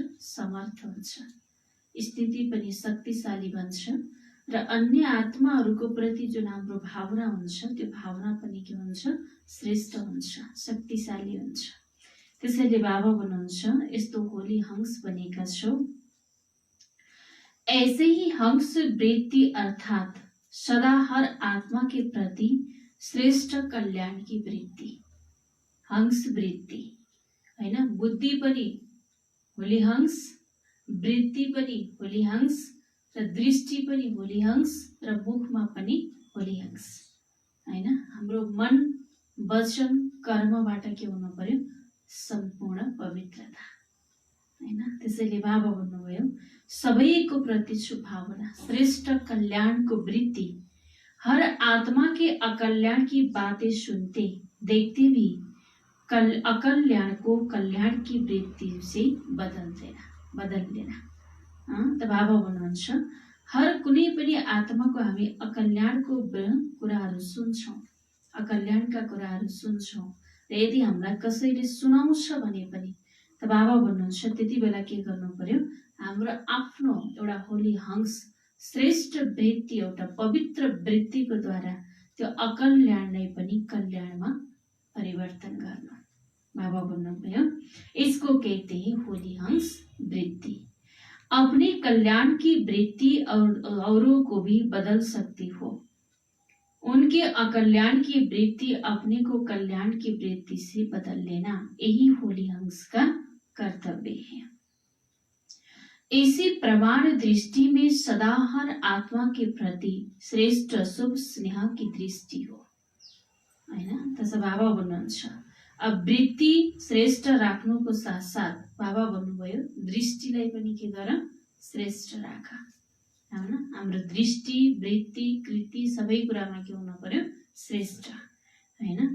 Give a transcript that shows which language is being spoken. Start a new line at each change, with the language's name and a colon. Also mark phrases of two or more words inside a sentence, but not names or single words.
Nepali: समर्थ हुन्छ, स्थिति पनि शक्तिशाली बन्छ, र अन्य आत्माहरूको प्रति जुन हाम्रो भावना हुन्छ त्यो भावना पनि के हुन्छ? श्रेष्ठ हुन्छ, शक्तिशाली हुन्छ। त्यसैले बाबा भन्नुहुन्छ यस्तो होली हंस बनेका छौ।
Hindi: ऐसे ही हंस वृत्ति अर्थात सदा हर आत्मा के प्रति श्रेष्ठ कल्याण की वृत्ति, हंस वृत्ति हैन।
Nepali: बुद्धि पनि होली हंस, वृत्ति पनि होली हंस, र दृष्टि पनि होली हंस, र मुखमा पनि होली हंस हैन। हाम्रो मन वचन कर्मबाट के हुनु पर्यो? सम्पूर्ण पवित्रता हैन। त्यसैले बाबा भन्नुभयो सबैको प्रति शुभ भावना, श्रेष्ठ कल्याण को वृत्ति,
Hindi: हर आत्मा के अकल्याण की बातें सुनते देखते भी अकल्याण को कल्याण की वृत्ति से बदल देना।
Nepali: बदल्दैन। त बाबा भन्नुहुन्छ हर कुनै पनि आत्माको हामी अकल्याणको कुराहरू सुन्छौँ, अकल्याणका कुराहरू सुन्छौँ र यदि हामीलाई कसैले सुनाउँछ भने पनि त बाबा भन्नुहुन्छ त्यति बेला के गर्नु पर्यो, हाम्रो आफ्नो एउटा होली हंस श्रेष्ठ वृत्ति, एउटा पवित्र वृत्तिको द्वारा त्यो अकल्याणलाई पनि कल्याणमा परिवर्तन गर्नु। बाबा भन्नुभयो
Hindi: इसको कहते हैं होली हंस वृत्ति। अपने कल्याण की वृत्ति और औरों को भी बदल सकती हो। उनके अकल्याण की वृत्ति अपने को कल्याण की वृत्ति से बदल लेना, यही होली हंस का कर्तव्य है। इसी प्रमाण दृष्टि में सदा हर आत्मा के प्रति श्रेष्ठ शुभ स्नेह की दृष्टि हो, हैन।
Nepali: त्यसो बाबा भन्नुहुन्छ अब वृत्ति श्रेष्ठ राख्नुको साथ साथ बाबा भन्नुभयो दृष्टिलाई पनि के गर, श्रेष्ठ राख, हैन। हाम्रो दृष्टि वृत्ति कृति सबै कुरामा के हुनु पर्यो, श्रेष्ठ, हैन।